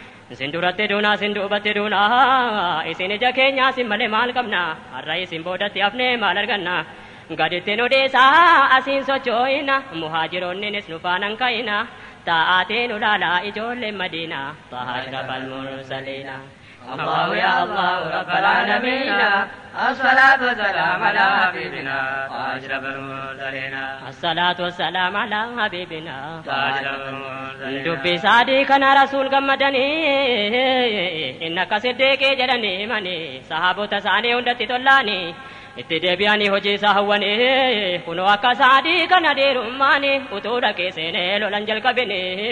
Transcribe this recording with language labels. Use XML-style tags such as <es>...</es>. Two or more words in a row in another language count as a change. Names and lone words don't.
<om>Isin duratti duunaa, isin duubatti duunaa, isin ija keenyaa, isin malee maal qabna? Har'a isin boodatti hafnee maal arganna? Gaditti nu dhiisaa, asiin socho'ina, muhaajiroonninis nu faanan ka'ina. Taa'aatee nu laalaa ijoolleen Madiinaa, Taha</om> <ar>أشرف المرسلين. الله يا الله رب العالمين الصلاة والسلام على حبيبنا وأشرف المرسلين. الصلاة والسلام على حبيبنا. وأشرف المرسلين.</ar> <om>Dubbii saadii kana rasuul gammadanii, inna akka siddiiqii jedhanii himanii, sahaabota isaanii hundatti tollaanii, itti deebi'anii hojii isaa hawwanii, kunoo akka saadii kana dhiirummaanii, utuu dhaqee seenee lolan jalqabini.</om>